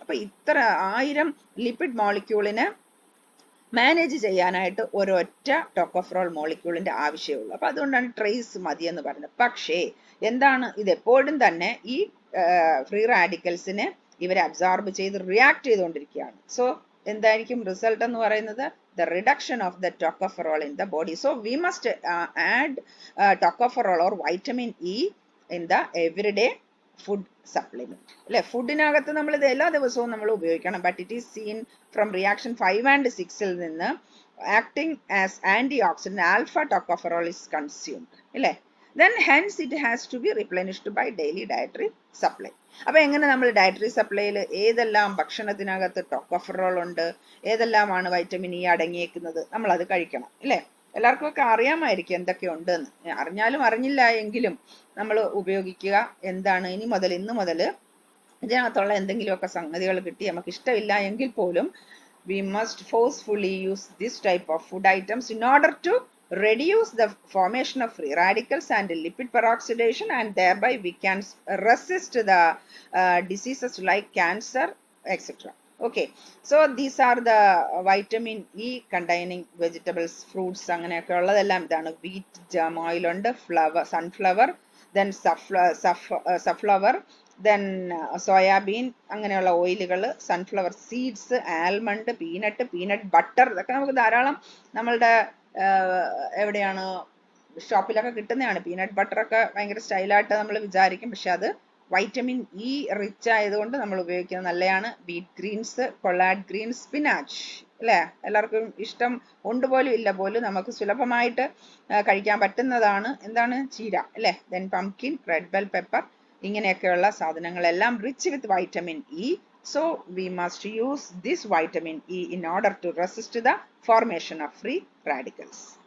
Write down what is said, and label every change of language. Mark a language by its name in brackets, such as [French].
[Malayalam] അപ്പൊ ഇത്ര 1000 lipid മോളിക്യൂളിന് manage ചെയ്യാനായിട്ട് ഒരൊറ്റ ടോക്കോഫെറോൾ മോളിക്യൂളിന്റെ ആവശ്യമുള്ളൂ. അപ്പൊ അതുകൊണ്ടാണ് ട്രേസ് മതി എന്ന് പറയുന്നത്. പക്ഷേ എന്താണ്, ഇതെപ്പോഴും തന്നെ ഈ ഫ്രീ റാഡിക്കൽസിനെ ഇവർ അബ്സോർബ് ചെയ്ത് റിയാക്ട് ചെയ്തുകൊണ്ടിരിക്കുകയാണ്. സോ എന്തായിരിക്കും റിസൾട്ട് എന്ന് പറയുന്നത്? [English] the reduction of the tocopherol in the body. So we must add tocopherol or vitamin E in the everyday food supplement. [Malayalam] അല്ലെ, ഫുഡിനകത്ത് നമ്മൾ ഇത് എല്ലാ ദിവസവും നമ്മൾ ഉപയോഗിക്കണം. [English] But it is seen from reaction 5 and 6 നിന്ന് acting as antioxidant alpha tocopherol is consumed. അല്ലെ, then hence it has to be replenished by daily dietary supply. [Malayalam] അപ്പൊ എങ്ങനെ നമ്മൾ ഡയറ്ററി സപ്ലൈയിൽ ഏതെല്ലാം ഭക്ഷണത്തിനകത്ത് ടോക്കോഫെറോൾ ഉണ്ട്, ഏതെല്ലാമാണ് വൈറ്റമിൻ ഇ അടങ്ങിയേക്കുന്നത്, നമ്മൾ അത് കഴിക്കണം. അല്ലെ, എല്ലാവർക്കും ഒക്കെ അറിയാമായിരിക്കും എന്തൊക്കെ ഉണ്ടെന്ന്. അറിഞ്ഞാലും അറിഞ്ഞില്ല എങ്കിലും നമ്മൾ ഉപയോഗിക്കുക. എന്താണ്, ഇന്ന് മുതൽ ഇതിനകത്തുള്ള എന്തെങ്കിലുമൊക്കെ സംഗതികൾ കിട്ടി നമുക്ക് ഇഷ്ടമില്ല എങ്കിൽ പോലും [English] we must forcefully use this type of food items in order to reduce the formation of free radicals and lipid peroxidation, and thereby we can resist the diseases like cancer, etc. Okay, so these are the vitamin E containing vegetables, fruits, [Malayalam] അങ്ങനെയൊക്കെ ഉള്ളതെല്ലാം ഇതാണ്. wheat germ oil ഉണ്ട്, flower, sunflower, then safflower, then soybean, അങ്ങനെയുള്ള ഓയിലുകൾ, sunflower seeds, almond, peanut butter, ഇതൊക്കെ നമുക്ക് ധാരാളം നമ്മളുടെ എവിടെയാണ് ഷോപ്പിലൊക്കെ കിട്ടുന്നതാണ്. പീനട്ട് ബട്ടറൊക്കെ ഭയങ്കര സ്റ്റൈലായിട്ട് നമ്മൾ വിചാരിക്കും, പക്ഷെ അത് വൈറ്റമിൻ ഇ റിച്ച് ആയതുകൊണ്ട് നമ്മൾ ഉപയോഗിക്കുന്നത് നല്ലതാണ്. ബീറ്റ് ഗ്രീൻസ്, കൊളാഡ് ഗ്രീൻസ്, സ്പിനാച്ച്, അല്ലേ, എല്ലാവർക്കും ഇഷ്ടം ഉണ്ട് പോലും ഇല്ല പോലും നമുക്ക് സുലഭമായിട്ട് കഴിക്കാൻ പറ്റുന്നതാണ്. എന്താണ്, ചീര, അല്ലേ, then pumpkin, red bell pepper, ഇങ്ങനെയൊക്കെയുള്ള സാധനങ്ങളെല്ലാം rich with vitamin E. [English] So we must use this vitamin E in order to resist the formation of free radicals.